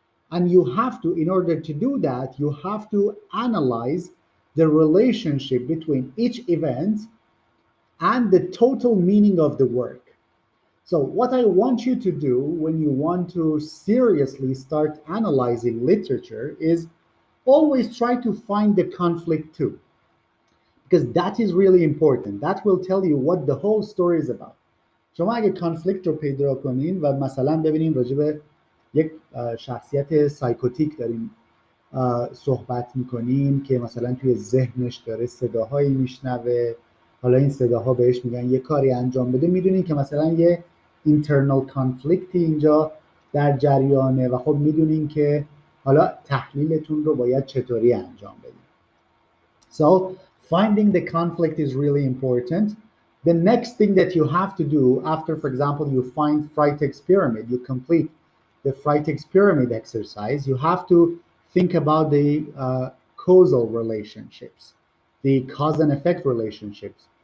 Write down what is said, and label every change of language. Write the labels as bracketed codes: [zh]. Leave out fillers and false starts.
[en] And you have to, in order to do that, you have to analyze the relationship between each event and the total meaning of the work. So what I want you to do when you want to seriously start analyzing literature is always try to find the conflict too, because that is really important. That will tell you what the whole story is about. [fa] شما اگه کانفلیکت رو پیدا کنین و مثلا ببینین راجع به یک شخصیت سایکوتیک داریم صحبت میکنیم که مثلا توی ذهنش داره صداهایی میشنوه، حالا این صداها بهش میگن یه کاری انجام بده، میدونین که مثلا یه internal conflict اینجا در جریانه و خب میدونین که حالا تحلیلتون رو باید چطوری انجام بدین. So [en] Finding the conflict is really important. The next thing that you have to do after, for example, you find Freytag's pyramid, you complete the Freytag's pyramid exercise, you have to think about the causal relationships, the cause and effect relationships.